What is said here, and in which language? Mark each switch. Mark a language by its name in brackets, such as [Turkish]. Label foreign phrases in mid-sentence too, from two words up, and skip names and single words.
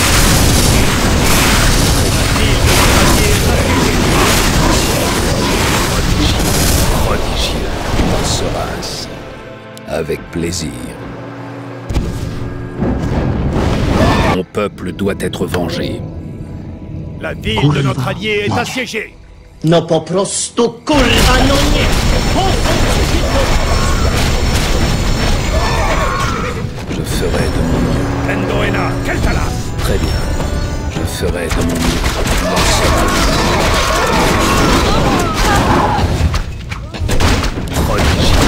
[French] Prodigieux. Il en sera ainsi. Avec plaisir. Mon peuple doit être vengé. La ville de notre allié est assiégée. [Polish] No po prostu kurwa no nie! [French] Je ferai de mon mieux. Endoena, Keltalas. Très bien. Je ferai de mon mieux. Il en sera ainsi. Prodigieux.